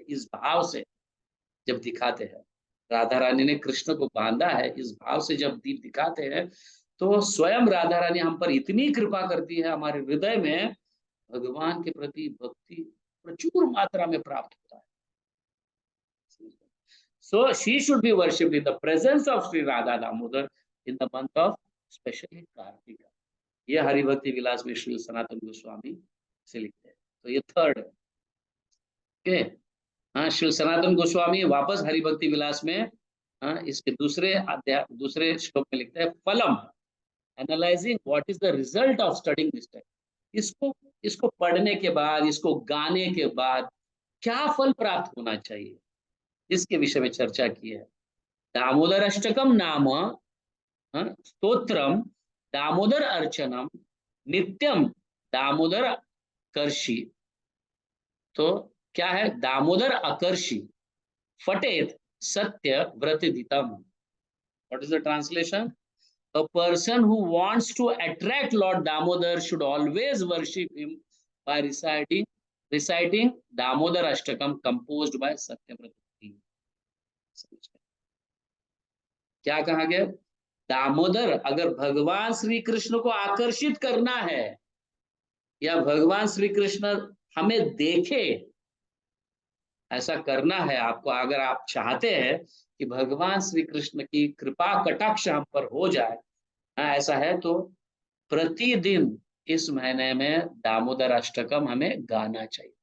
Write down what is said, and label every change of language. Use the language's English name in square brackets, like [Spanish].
[Hindi] इस भाव से जब दिखाते हैं, राधा रानी ने कृष्ण को बांधा है, इस भाव से जब दीप दिखाते हैं, तो स्वयं राधा रानी हम पर इतनी कृपा करती है, हमारे हृदय में भगवान के प्रति भक्ति प्रचुर मात्रा में प्राप्त होता है। [English] So she should be worshipped in the presence of Sri Radha Damodar in the month of especially Kartika. [Hindi] ये हरिभक्ति विलास में श्री सनातन गोस्वामी से लिखते हैं। तो ये थर्ड है। ओके, हाँ, श्री सनातन गोस्वामी वापस हरिभक्ति विलास में इसके दूसरे श्लोक में लिखते हैं, फलम, [English] Analysing what is the result of studying this text. [Hindi] इसको पढ़ने के बाद, इसको गाने के बाद क्या फल प्राप्त होना चाहिए, इसके विषय में चर्चा की है। [Sanskrit] दामोदर अष्टकम नाम स्तोत्रम दामोदर अर्चनम नित्यम दामोदर कर्षि, [Hindi] तो क्या है, [Sanskrit] दामोदर अकर्षि फटेत सत्य व्रतदितम. [English] What is the translation? A person who wants to attract Lord Damodar should always worship him by reciting Damodar Ashtakam composed by Satyavrata Muni. [Hindi] क्या कहा गया? दामोदर, अगर भगवान श्री कृष्ण को आकर्षित करना है या भगवान श्री कृष्ण हमें देखे, ऐसा करना है आपको, अगर आप चाहते हैं कि भगवान श्री कृष्ण की कृपा कटाक्ष हम पर हो जाए, ऐसा है तो प्रतिदिन इस महीने में दामोदर अष्टकम हमें गाना चाहिए.